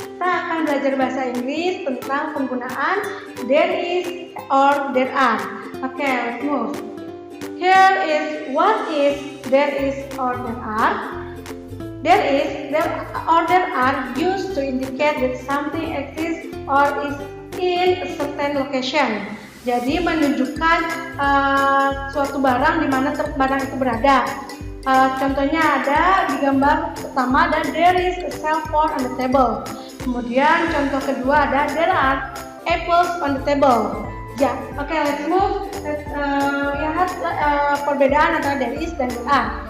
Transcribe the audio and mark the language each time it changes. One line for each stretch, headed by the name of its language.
Indonesian: Kita akan belajar bahasa Inggris tentang penggunaan there is or there are.
English: Oke, let's move. Here is what is there is or there are. There is, there or there are used to indicate that something exists or is in a certain location.
Indonesian: Jadi menunjukkan suatu barang di mana barang itu berada. Contohnya ada di gambar pertama ada
English: there is a cell phone on the table.
Indonesian: Kemudian contoh kedua ada
English: there are apples on the table.
Indonesian: Ya, oke,
English: let's move.
Indonesian: Lihat perbedaan antara there is dan there are.